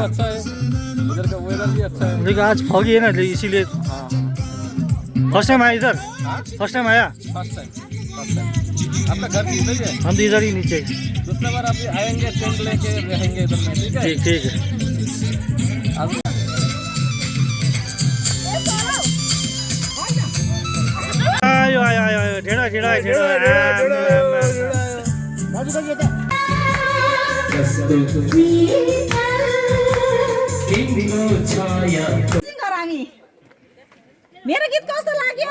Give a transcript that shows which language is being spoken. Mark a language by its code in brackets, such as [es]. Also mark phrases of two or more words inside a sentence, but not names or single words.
[hi] अच्छा है, इधर का वेदर भी अच्छा है। देखो आज फॉगी है ना इसीलिए हाँ [en] first time [hi] आया इधर [en] first time [hi] आया [en] first time. [hi] आपका घर भी इधर ही है? हम तो इधर ही नीचे दूसरा बार आप आएंगे टेंट लेके रहेंगे इधर में, ठीक है? ठीक है आप [ne] आयो आयो आयो ढेडा ढेडा दाजु दाजु यता सिङ्गर हामी मेरो गीत कस्तो लाग्यो